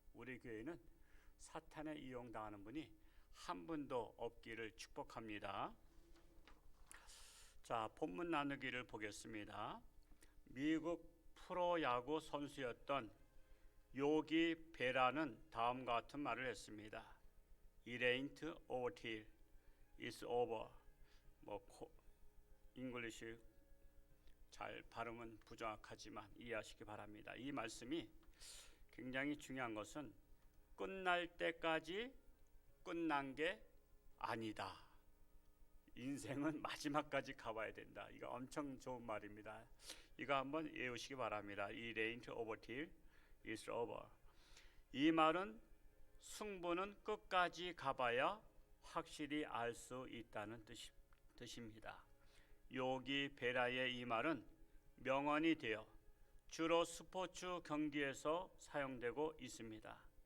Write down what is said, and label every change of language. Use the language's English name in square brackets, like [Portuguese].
[Korean] 우리 교회는 사탄에 이용당하는 분이 한 분도 없기를 축복합니다. 자, 본문 나누기를 보겠습니다. 미국 프로야구 선수였던 요기 베라는 다음과 같은 말을 했습니다. [English] It ain't over till it's over. [Korean] 잉글리시 잘 발음은 부정확하지만 이해하시기 바랍니다. 이 말씀이 굉장히 중요한 것은 끝날 때까지 끝난 게 아니다. 인생은 마지막까지 가봐야 된다. 이거 엄청 좋은 말입니다. 이거 한번 외우시기 바랍니다. [English] It ain't over till it's over. [Korean] 이 말은 승부는 끝까지 가봐야 확실히 알 수 있다는 뜻입니다. 요기 베라의 이 말은 명언이 되어 주로 스포츠 경기에서 사용되고 있습니다.